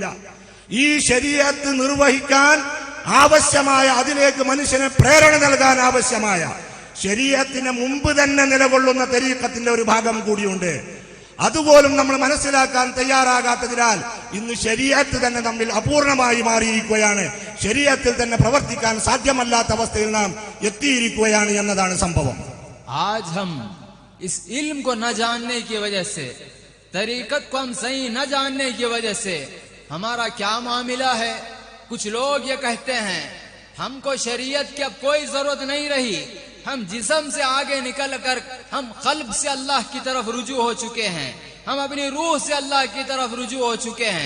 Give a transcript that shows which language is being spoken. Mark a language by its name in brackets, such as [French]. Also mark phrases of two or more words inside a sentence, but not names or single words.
[Malayalam] ഈ ശരീഅത്ത് നിർവഹിക്കാൻ ആവശ്യമായ, അതിലേക്ക് മനുഷ്യനെ പ്രേരണ നൽകാൻ ആവശ്യമായ ശരീഅത്തിന് മുമ്പ് തന്നെ നിലകൊള്ളുന്ന തരീഖത്തിന്റെ ഒരു ഭാഗം കൂടിയുണ്ട്. അതുപോലും നമ്മൾ മനസ്സിലാക്കാൻ തയ്യാറാകാത്തതിനാൽ ഇന്ന് ശരീഅത്ത് തന്നെ നമ്മിൽ അപൂർണമായി മാറിയിരിക്കുകയാണ്. ശരീഅത്തിൽ തന്നെ പ്രവർത്തിക്കാൻ സാധ്യമല്ലാത്ത അവസ്ഥയിൽ നാം എത്തിയിരിക്കുകയാണ് എന്നതാണ് സംഭവം. [Hindi] आज हम इस इल्म को न जानने की वजह से, तरीकत को हम सही न जानने की वजह से हमारा क्या मामला है. कुछ लोग ये कहते हैं हमको शरीयत की अब कोई जरूरत नहीं रही, हम जिस्म से आगे निकल कर हम कल्ब से अल्लाह की तरफ रुजू हो चुके हैं, हम अपनी रूह से अल्लाह की तरफ रुजू हो चुके हैं.